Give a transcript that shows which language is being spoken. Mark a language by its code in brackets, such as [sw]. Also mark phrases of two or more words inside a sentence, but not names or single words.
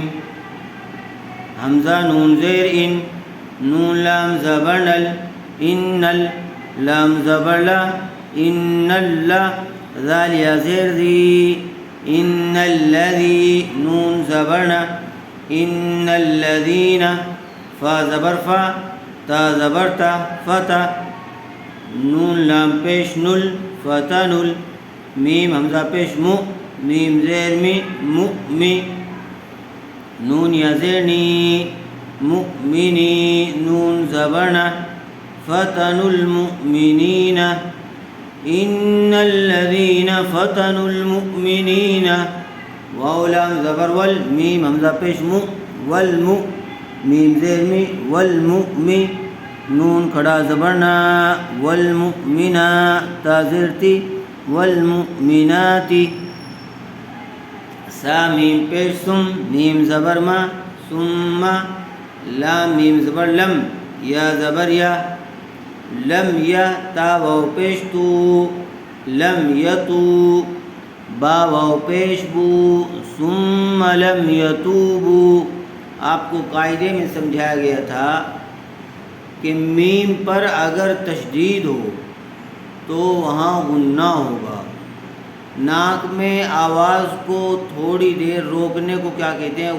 [ur] حمزہ نون زیر ان، نون لام زبر نل، ان لام زبر لا، [ar] ان اللہ، [ur] ذال یا زیر ذی، ان الذی، نون زبر نا، [ar] ان الذین، [ur] فا زبر فا، تا زبر تا، فتا، نون لام پیش نل، فتنل، میم حمزہ پیش مو، میم زیر می، مؤمی، نون یا زیر نی، مؤمنی، نون زبرنا، [ar] فتنوا المؤمنین، ان الذین فتنوا المؤمنین، [ur] واو لام زبر ول، میم حمزہ پیش مو، والمو، میم زیر می، والمؤمی، نون کھڑا زبرنا، والمؤمنا، تا زیر تی، والمؤمنات، سا میم پیش سم، میم زبر ما، ثم، لام میم زبر لم، یا زبر یا، لم یا، تا واو پیش تو، لم یتو، با واو پیش بو، [ar] ثم لم یتوبو۔ [ur] آپ کو قاعدے میں سمجھایا گیا تھا کہ میم پر اگر تشدید ہو تو وہاں غنہ ہوگا۔ ناک میں آواز کو تھوڑی دیر روکنے کو کیا کہتے ہیں؟